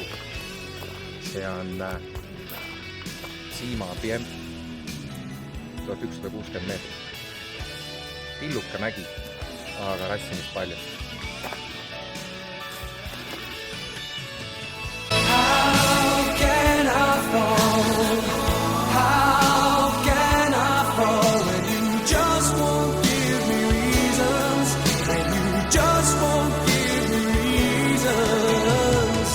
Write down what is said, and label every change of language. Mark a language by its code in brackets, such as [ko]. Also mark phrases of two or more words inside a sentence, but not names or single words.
[et] See on Sima Piem, 1160 meetrit. Pilluke mägi, aga rassimist palju. [en] How can I fall? How can I fall when you just won't give me reasons? When you just won't give me reasons?